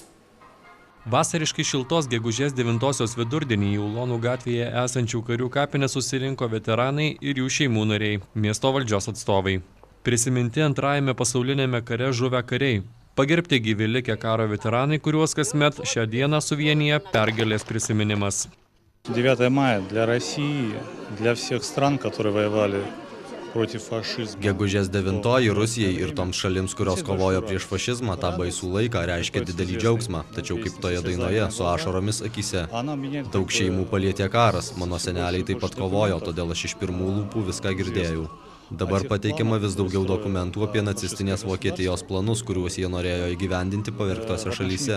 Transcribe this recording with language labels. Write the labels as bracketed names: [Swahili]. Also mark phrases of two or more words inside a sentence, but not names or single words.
[Lithuanian] Vasariškai šiltos gegužės 9-osios vidurdienį į Ulonų gatvėje esančių karių kapinę susirinko veteranai ir jų šeimų nariai, miesto valdžios atstovai. Prisiminti antrajame pasaulinėme kare žuvę kariai. Pagerbti gyvi likę karo veteranai, kuriuos kasmet šią dieną suvienyje pergalės prisiminimas. [Russian] 9 мая для России, для всех стран, которые воевали против фашизма. [Lithuanian] Gegužės 9 Rusijai ir toms šalims, kurios kovojo prieš fašizmą, tą baisų laiką reiškia didelį džiaugsmą, tačiau kaip toje dainoje, su ašaromis akyse. Daug šeimų palietė karas, mano seneliai taip pat kovojo, todėl aš iš pirmų lūpų viską girdėjau. Dabar pateikiama vis daugiau dokumentų apie nacistinės Vokietijos planus, kuriuos jie norėjo įgyvendinti pavergtose šalyse.